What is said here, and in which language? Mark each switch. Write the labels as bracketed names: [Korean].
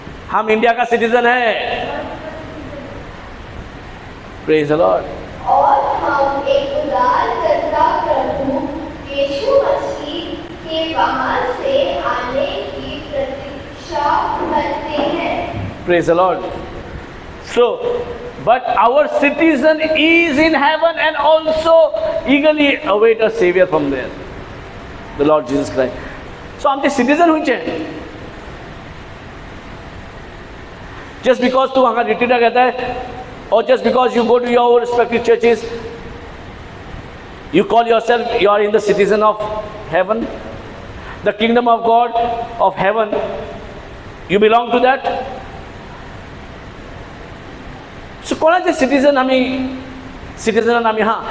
[Hindi] हम इंडिया का सिटीजन है. [English] Praise the Lord. [Hindi] और हम एक उद्धारकर्ता प्रभु यीशु मसीह के वहां से आने की प्रतीक्षा करते हैं. [English] Praise the Lord. So, but our citizen is in heaven and also eagerly await a savior from there, the Lord Jesus Christ. [Konkani] So, आमचे citizen हुंचे. [English] Just because [Konkani] तू हांगा रिट्रीटाक येताय, [English] or just because you go to your respective churches, you call yourself, you are in the citizen of heaven, the kingdom of God of heaven, you belong to that. [Konkani] So कोणाचे सिटीजन आम्ही हां.